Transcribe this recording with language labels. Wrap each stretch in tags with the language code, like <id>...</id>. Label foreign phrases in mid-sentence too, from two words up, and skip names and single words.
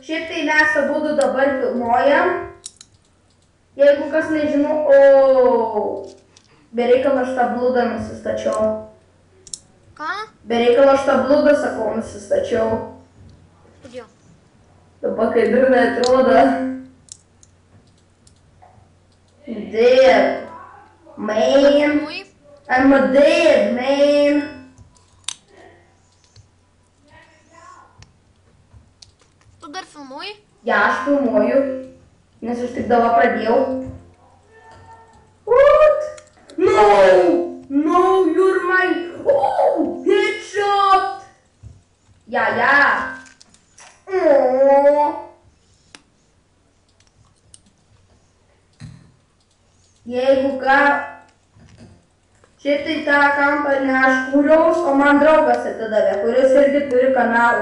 <lt>Šiaip tai mes abudu dabar filmuojam. Jeigu kas nežinau, bereikalo aš tą blūdą nusistačiau. Ką? Bereikalo aš tą blūdą, sakau, nusistačiau. Kodėl? Dabar kai durnai atrodo.</lt> <en>Dead, man. I'm a dead, man.</en> <lt>Tu dar filmuoji? Ja, aš filmuoju, nes aš tik dabar pradėjau.</lt> <en>What? No! No, you're mine! Oh! Headshot! Ja. Oh.</en> <lt>Jeigu ką, šiaip tai tą kampą ne aš kūriaus, o man draugas atidavė, kuris irgi turi kanalą.</lt>